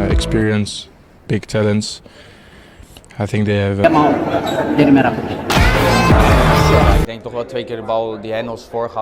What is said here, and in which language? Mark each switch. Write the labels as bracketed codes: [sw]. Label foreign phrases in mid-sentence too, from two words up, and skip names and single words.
[en] experience, big talents. I think they have. [id] Mau jadi merah putih. [nl] Ik denk toch wel 2 keer de bal die Henels voorgaf.